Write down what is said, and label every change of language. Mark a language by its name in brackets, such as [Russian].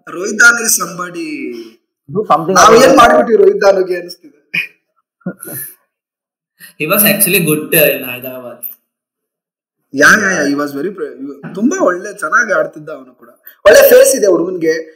[English] Rohit than is somebody do something. [Kannada] ನಾವು ಏನ್ ಮಾಡ್ಬಿಟ್ವಿ ರೋಹಿತ್ ದಾನ್ಗೆ ಅನಿಸ್ತಿದೆ. [English] he was actually good in Hyderabad. he was very [Kannada] ತುಂಬಾ ಒಳ್ಳೆ ಚೆನ್ನಾಗಿ ಆಡ್ತಿದ್ದ. ಅವನು ಕೂಡ ಒಳ್ಳೆ ಫೇಸ್ ಇದೆ ಹುಡುಗನ್ಗೆ.